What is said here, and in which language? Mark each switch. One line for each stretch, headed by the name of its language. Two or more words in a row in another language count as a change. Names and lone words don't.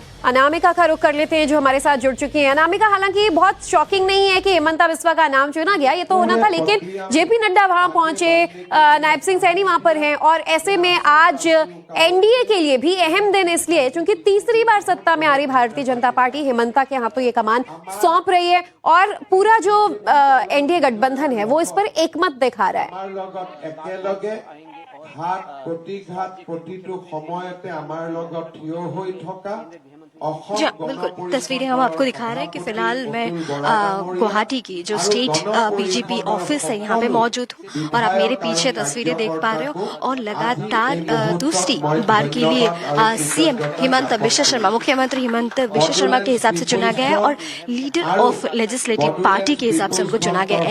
Hindi: अनामिका का रुख कर लेते हैं, जो हमारे साथ जुड़ चुकी हैं। अनामिका, हालांकि बहुत शॉकिंग नहीं है कि हेमंता बिस्वा का नाम चुना गया, ये तो होना था, लेकिन जेपी नड्डा वहां पहुंचे, नायब सिंह सैनी वहां पर हैं, और ऐसे में आज एनडीए के लिए भी अहम दिन इसलिए क्योंकि तीसरी बार सत्ता में आ रही भारतीय जनता पार्टी हेमंता के हाथों ये कमान सौंप रही है, और पूरा जो एनडीए गठबंधन है वो इस पर एकमत दिखा रहा है।
Assamese: ঘাত প্ৰতিঘাত প্ৰতিটো সময়তে আমাৰ লগত থিয় হৈ থকা
Hindi: जी बिल्कुल, तस्वीरें हम आपको दिखा रहे हैं कि फिलहाल मैं गुवाहाटी की जो
English: state BJP office
Hindi: है यहाँ पे मौजूद हूँ, और आप मेरे पीछे तस्वीरें देख पा रहे हो। और लगातार दूसरी बार के लिए सीएम हेमंत बिस्वा शर्मा, मुख्यमंत्री हेमंत बिस्वा शर्मा के हिसाब से चुना गया है, और
English: leader of legislative party
Hindi: के हिसाब से उनको चुना गया है।